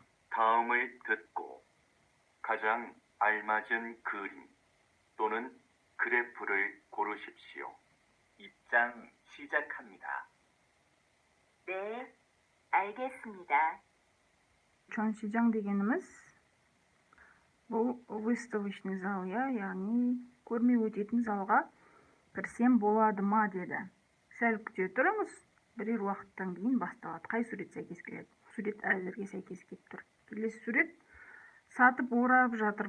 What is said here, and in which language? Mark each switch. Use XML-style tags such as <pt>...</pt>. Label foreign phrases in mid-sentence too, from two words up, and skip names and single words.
<ko>다음을 듣고 가장 알맞은 그림 또는 그래프를 고르십시오. 입장 시작합니다. 네, 알겠습니다.</ko> <kk>전시장 дегенimiz бұл</kk> <ru>выставочный зал,</ru> <kk>яғни көрме өтетін залға кірсем болады ма деді. Сәл күте тұрыңыз, бірер уақыттан кейін басталады. Қай сурет сәйкес келеді? Сурет әзірге сәйкес келіп тұр. Келесі сурет сатып орап жатыр.</kk>